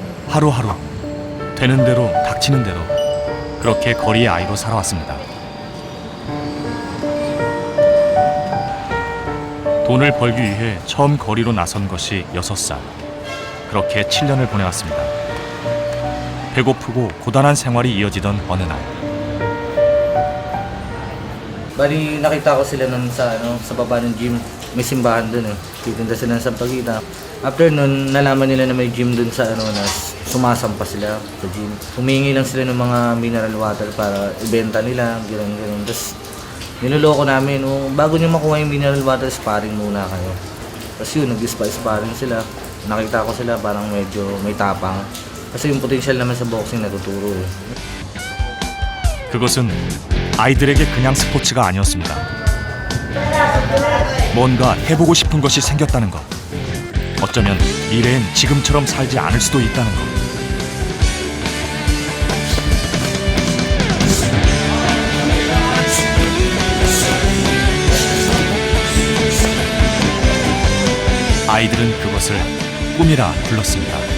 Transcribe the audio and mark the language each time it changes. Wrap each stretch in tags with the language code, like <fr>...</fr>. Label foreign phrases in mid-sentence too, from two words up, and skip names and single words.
<ko>하루하루 되는 대로 닥치는 대로 그렇게 거리의 아이로 살아왔습니다. 돈을 벌기 위해 처음 거리로 나선 것이 6살. 그렇게 7년을 보내왔습니다. 배고프고 고단한 생활이 이어지던 어느 날,</ko> <tl>Bali, nakita ko sila nun sa baba ng gym. May simbahan dun eh. Titinda sila ng sampagita. After nun, nalaman nila na may gym dun na sumasampa sila sa gym. Humingi lang sila ng mga</tl> <en>mineral water</en> <tl>para ibenta nila, gano'n. Tapos, niloloko namin, bago nyo makuha yung</tl> <en>mineral water,</en> <tl>sparring muna kayo. Tapos yun, nag-sparring sila. Nakita ko sila parang medyo may tapang. Kasi yung potential naman sa boxing natuturo eh.</tl> <ko>그것은 아이들에게 그냥 스포츠가 아니었습니다. 뭔가 해보고 싶은 것이 생겼다는 것. 어쩌면 미래엔 지금처럼 살지 않을 수도 있다는 것. 아이들은 그것을 꿈이라 불렀습니다.</ko>